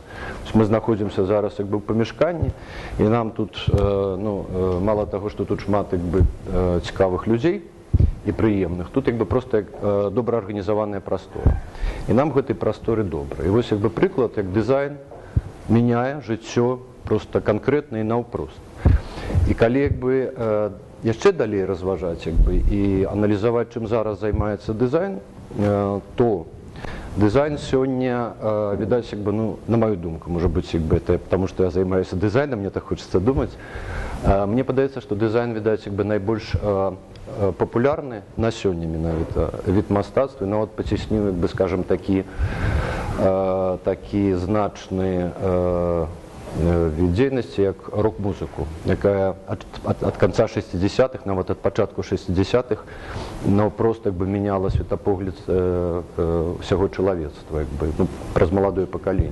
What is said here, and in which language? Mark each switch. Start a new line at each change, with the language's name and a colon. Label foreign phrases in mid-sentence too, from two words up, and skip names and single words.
Belarusian: Мы знаходзімся зараз у памяшканні, і нам тут, мала таго, што тут шмат цікавых людзей і прыемных, тут проста добра арганізаваная прастора. І нам гэтай прасторы добра. І вось прыклад, як дызайн мяняе жыццё проста канкрэтна і наўпрост. І калі яшчэ далей разважаць і аналізаваць, чым зараз займаецца дызайн,
Russian: то дизайн сегодня, видать, на мою думку, может быть, это потому, что я занимаюсь дизайном, мне так хочется думать. Мне подается, что дизайн, видать,
Belarusian: найбольш популярны на сёння менавіта від мастацтва. Ну, от пацесню, скажем, такі значны від дзейнасці, як рок-музыку, якая ад канца 60-х, нават ад пачатку 60-х, просто мяняла светапогляд усяго чалавецтва, праз маладое пакаленне.